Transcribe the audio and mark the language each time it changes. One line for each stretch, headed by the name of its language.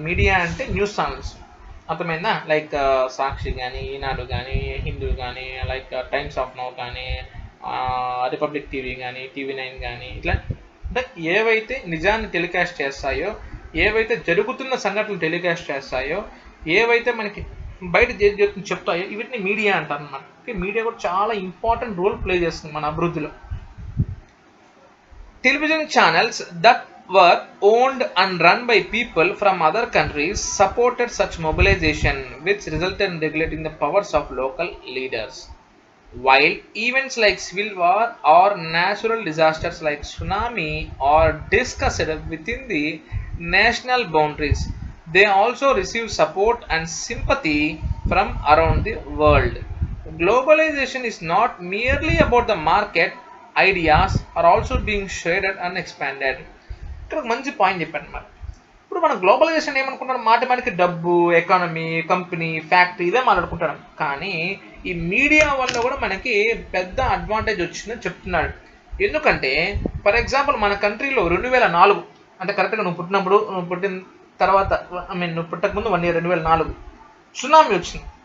Telugu: Media అంటే news channels, అర్థమైందా? Like సాక్షి కానీ, ఈనాడు కానీ, హిందూ కానీ, లైక్ టైమ్స్ ఆఫ్ నౌ కానీ, రిపబ్లిక్ టీవీ కానీ, TV9 కానీ, ఇట్లా అంటే ఏవైతే నిజాన్ని టెలికాస్ట్ చేస్తాయో ఏవైతే జరుగుతున్న సంఘటనలు టెలికాస్ట్ చేస్తాయో, ఏవైతే మనకి బయట చెప్తాయో వీటిని మీడియా అంటారు అన్నమాట. మీడియా కూడా చాలా ఇంపార్టెంట్ రోల్ ప్లే చేస్తుంది మన అభివృద్ధిలో.
English: Television channels that were owned and run by people from other countries supported such mobilization, which resulted in regulating the powers of local leaders. While events like civil war or natural disasters like tsunami are discussed within the national boundaries, they also receive support and sympathy from around the world. Globalization is not merely about the market, ideas are also being shared and expanded.
Telugu: ఇక్కడ ఒక మంచి point చెప్పాను అన్నమాట. ఇప్పుడు మనం globalisation ఏమనుకుంటున్నాం, మాటికి డబ్బు, economy, company, factory ఇదే మాట్లాడుకుంటాం. కానీ ఈ మీడియా వల్ల కూడా మనకి పెద్ద అడ్వాంటేజ్ వచ్చిందని చెప్తున్నాడు. ఎందుకంటే ఫర్ ఎగ్జాంపుల్ మన కంట్రీలో 2004 అంటే కరెక్ట్గా నువ్వు పుట్టిన తర్వాత నువ్వు పుట్టకముందు 1 year 2004 సునామీ వచ్చింది.